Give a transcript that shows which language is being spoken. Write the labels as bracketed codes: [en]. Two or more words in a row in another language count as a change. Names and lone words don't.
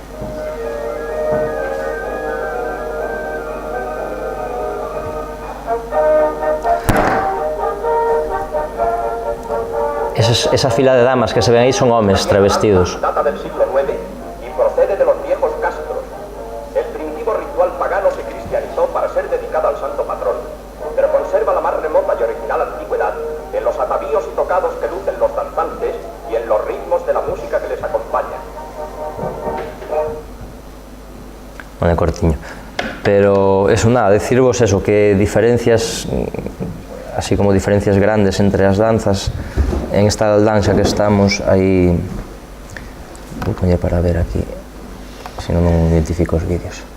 [gl] Esa fila de damas que se ven aí son homes travestidos. [es] Data del siglo IX y procede de los viejos castros. El primitivo ritual pagano se cristianizó para ser dedicado al santo patrón, pero conserva la más remota y original antigüedad en los atavíos y tocados que lucen los danzantes y en los ritmos de la música que les acompaña. [gl] Bueno, cortiño. Pero eso nada, decirvos eso, que diferencias así como diferencias grandes entre as danzas. En esta danza que estamos hai... Vou poñer para ver aquí, senón non identifico os vídeos.